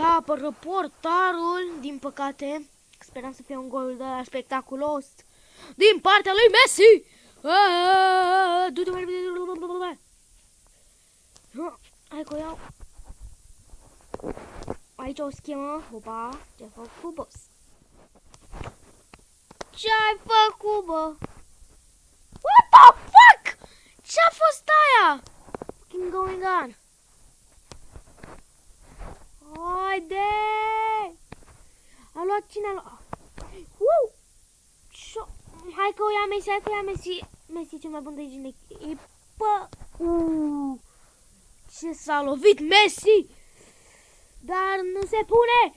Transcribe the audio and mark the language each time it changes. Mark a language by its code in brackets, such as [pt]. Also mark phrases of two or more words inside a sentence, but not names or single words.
[ro] Apără portarul, din păcate. Speram să fie un gol de la spectaculos din partea lui Messi! Du-te mai repede! Hai că o iau. Aici o schemă. Opa, ce-ai făcut, boss? Ce-ai făcut, bă? [en] What the fuck? [ro] Ce-a fost aia? [en] Fucking going on? [ro] Haide! A luat cine a luat? Hai că o ia Messi, hai că o ia Messi. Messi cel mai bun de aici în echipă. Ce s-a lovit Messi! Dar nu se pune!